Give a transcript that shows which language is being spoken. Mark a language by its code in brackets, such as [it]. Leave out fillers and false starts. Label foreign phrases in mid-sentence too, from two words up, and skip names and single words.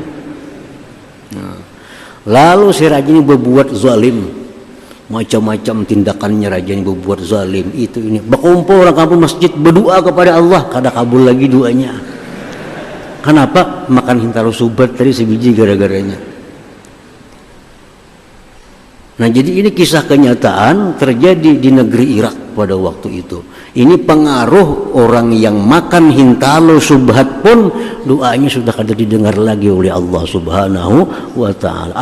[id] Nah, lalu si raja ini berbuat zalim, macam-macam tindakannya raja ini berbuat zalim itu ini. [bjn] Berkumpul orang kampung masjid berdoa kepada Allah, kada kabul lagi doanya. [id] Kenapa? [bjn] Makan hintalo subat tadi sebiji gara-garanya. [id] Nah, jadi ini kisah kenyataan terjadi di negeri Irak pada waktu itu. Ini pengaruh orang yang makan hintalo subhat pun doanya sudah kada didengar lagi oleh Allah [ar] Subhanahu wa ta'ala.